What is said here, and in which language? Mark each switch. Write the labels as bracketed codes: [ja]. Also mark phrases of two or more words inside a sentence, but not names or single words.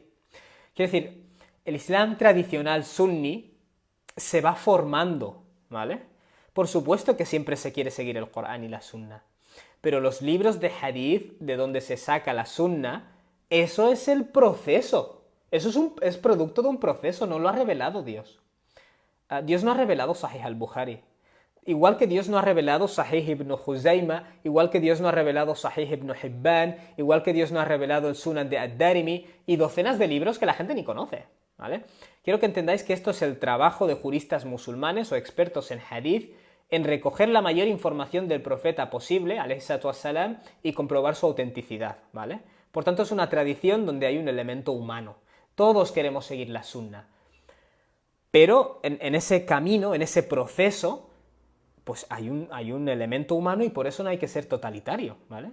[es] Quiero decir, el Islam tradicional sunni se va formando, ¿vale? Por supuesto que siempre se quiere seguir el Corán y la Sunna, pero los libros de hadith, de donde se saca la Sunna, eso es el proceso. Eso es producto de un proceso, no lo ha revelado Dios. Dios no ha revelado Sahih al-Bukhari. Igual que Dios no ha revelado Sahih ibn Juzayma, igual que Dios no ha revelado Sahih ibn Hibban, igual que Dios no ha revelado el Sunan de Ad-Darimi y docenas de libros que la gente ni conoce, ¿vale? Quiero que entendáis que esto es el trabajo de juristas musulmanes o expertos en hadith en recoger la mayor información del profeta posible, [ar] عليه الصلاة والسلام, [es] y comprobar su autenticidad, ¿vale? Por tanto, es una tradición donde hay un elemento humano. Todos queremos seguir la sunna. Pero en ese camino, en ese proceso, pues hay un elemento humano y por eso no hay que ser totalitario, ¿vale?